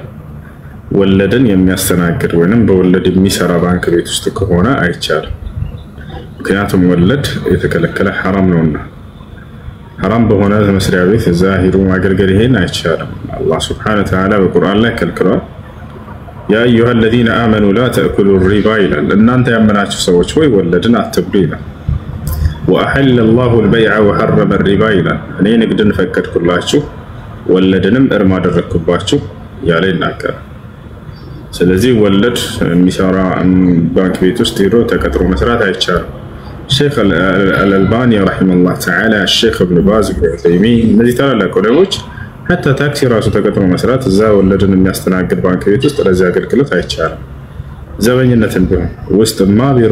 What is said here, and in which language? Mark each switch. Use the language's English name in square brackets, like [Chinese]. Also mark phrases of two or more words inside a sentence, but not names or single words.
[Amharic] ወለድን የሚያስተናግድ ወይንም በወለድ የሚሰራ ባንክ ቤት ውስጥ ከሆነ አይቻልም። ምክንያቱም ወለድ የተከለከለ ሐራም ነውና ሐራም በሆነ መስሪያ ቤት እዛ ሄዶ ማገልገል ይሄን አይቻልም። [Arabic] الله سبحانه وتعالى [Amharic] በቁርአን ላይ ከልክሏል። [Arabic] يا أيها الذين آمنوا لا تأكلوا [Amharic] الربا ይላል። እናንተ ያመናችሁ ሰዎች ሆይ ወለድን አትብሉ ይላል። [Arabic] وأحل الله البيع وحرم الربا [Amharic] ይላል። እኔ ንግድን ፈቀድኩላችሁ ወለድንም እርም አደረግኩባችሁ ያለ ይናገራል። ስለዚህ ወለድ የሚሰራ ባንክ ቤት ውስጥ ሄዶ ተቀጥሮ መስራት አይቻልም። ሼክ አልአልባኒ ረሂመሁላህ ተዓላ፣ ሼክ ኢብኑ ባዝ፣ ኢብኑ ዑሰይሚን እነዚህ ታላላቅ ዑለሞች ሐታ ታክሲ ራሱ ተቀጥሮ መስራት እዛ ወለድን የሚያስተናግድ ባንክ ቤት ውስጥ ለዚህ አገልግሎት አይቻልም። ዘበኝነትን ቢሆን ውስጥማ ቢሮ